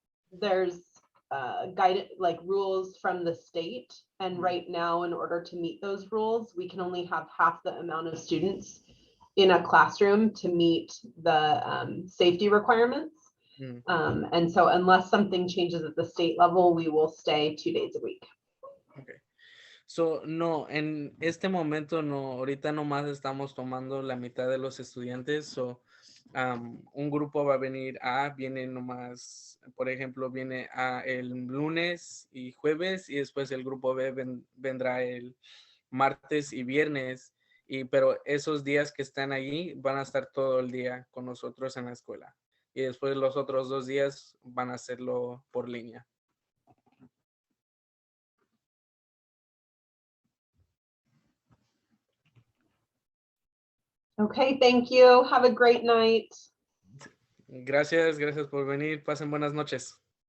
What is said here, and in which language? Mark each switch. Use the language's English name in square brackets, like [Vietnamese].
[English] There's guided like rules from the state. And right now, in order to meet those rules, we can only have half the amount of students in a classroom to meet the safety requirements. And so unless something changes at the state level, we will stay 2 days a week. Okay. [Spanish] So, no, en este momento no, ahorita nomás estamos tomando la mitad de los estudiantes. So, un grupo va a venir viene nomás, por ejemplo, viene el lunes y jueves, y después el grupo B vendrá el martes y viernes. Pero esos días que están allí van a estar todo el día con nosotros en la escuela. Y después los otros 2 días van a hacerlo por línea. [English] Okay, thank you. Have a great night. [Spanish] Gracias por venir. Pasen buenas noches.